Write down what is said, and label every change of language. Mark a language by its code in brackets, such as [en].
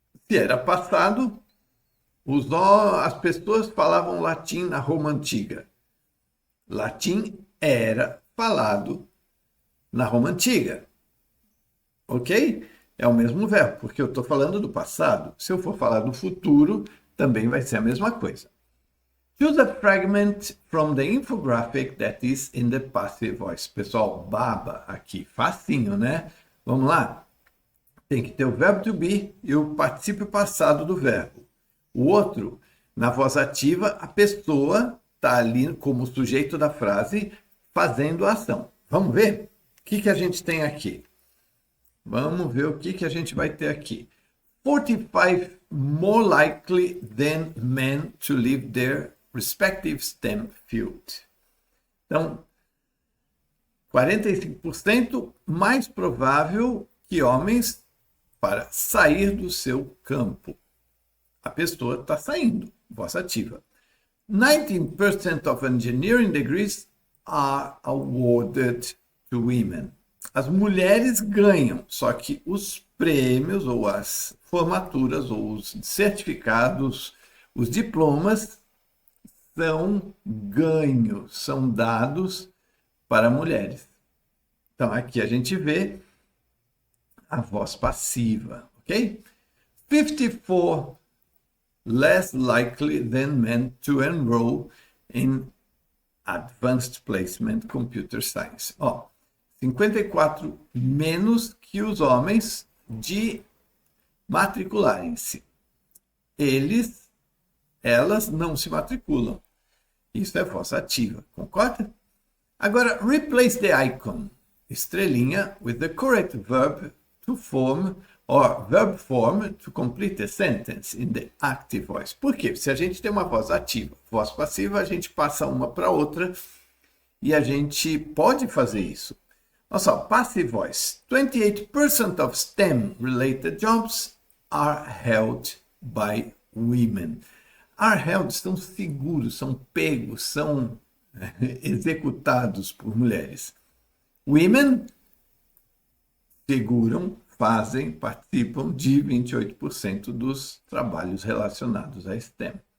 [pt] Se era passado, as pessoas falavam latim na Roma Antiga. Latim era falado na Roma Antiga. Ok? É o mesmo verbo, porque eu estou falando do passado. Se eu for falar do futuro, também vai ser a mesma coisa. [en] Choose a fragment from the infographic that is in the passive voice. [pt] Pessoal, baba aqui, facinho, né? Vamos lá? Tem que ter o verbo to be e o particípio passado do verbo. O outro, na voz ativa, a pessoa está ali como sujeito da frase fazendo a ação. Vamos ver? O que a gente tem aqui? Vamos ver o que a gente vai ter aqui. [en] 45 more likely than men to leave their respective STEM field. [pt] Então, 45% mais provável que homens para sair do seu campo. A pessoa está saindo, voz ativa. [en] 19% of engineering degrees are awarded to women. [pt] As mulheres ganham, só que os prêmios ou as formaturas ou os certificados, os diplomas são ganhos, são dados para mulheres. Então, aqui a gente vê a voz passiva, ok? [en] 54 less likely than men to enroll in Advanced Placement Computer Science. [pt] 54 menos que os homens de matricularem-se. Elas não se matriculam. Isso é voz ativa, concorda? Agora, [en] replace the icon, [pt] estrelinha, [en] with the correct verb to form or verb form to complete a sentence in the active voice. [pt] Por quê? Se a gente tem uma voz ativa, voz passiva, a gente passa uma para outra e a gente pode fazer isso. Olha só, [en] passive voice. 28% of STEM-related jobs are held by women. Are held [pt] são seguros, são pegos, são executados por mulheres. Women seguram, fazem, participam de 28% dos trabalhos relacionados a STEM.